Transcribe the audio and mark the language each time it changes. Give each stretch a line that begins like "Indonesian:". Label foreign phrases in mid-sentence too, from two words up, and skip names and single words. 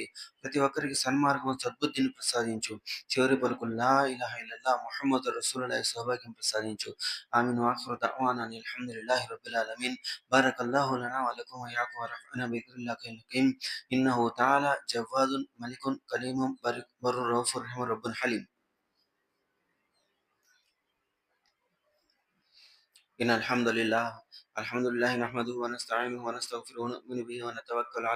Telugu: ప్రతి ఒక్కరికి సన్మార్గం, సద్బుద్ధిని ప్రసాదించు. చివరి పలుకులు
Arabic: لا إله إلا الله محمد رسول الله
Telugu: సౌభాగ్యం ప్రసాదించు. ఆమీన్.
Arabic: وآخر دعوانا أن الحمد لله رب العالمين بارك الله لنا ولكم وإياكم ورفعنا بذكر الله الحكيم. إنه تعالى جواد ملك كليم بر رؤوف رحيم رب حليم. إن الحمد لله نحمده ونستعينه ونستغفره ونؤمن به ونتوكل عليه